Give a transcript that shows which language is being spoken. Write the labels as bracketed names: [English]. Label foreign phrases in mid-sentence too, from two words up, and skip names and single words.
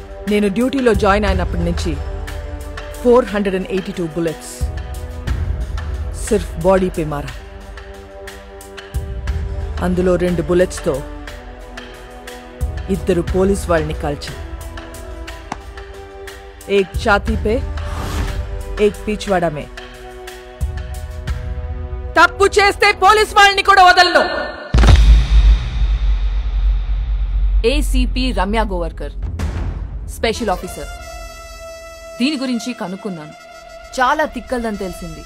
[Telugu] నేను డ్యూటీలో జాయిన్ అయినప్పటి నుంచి 482 [Hindi] बुलेट्स सिर्फ बॉडी पे मारा. [Telugu] అందులో 2 बुलेट्सతో ఇద్దరు పోలీస్ వాళ్ళని కాల్చా. [Hindi] एक छाती पे एक पिछवाड़ा में. [Telugu] తప్పు చేస్తే పోలీస్ వాళ్ళని కూడా వదలను. ఏసీపీ రమ్య గోవర్కర్, స్పెషల్ ఆఫీసర్. దీని గురించి కనుక్కున్నాను. చాలా తిక్కల్దని తెలిసింది.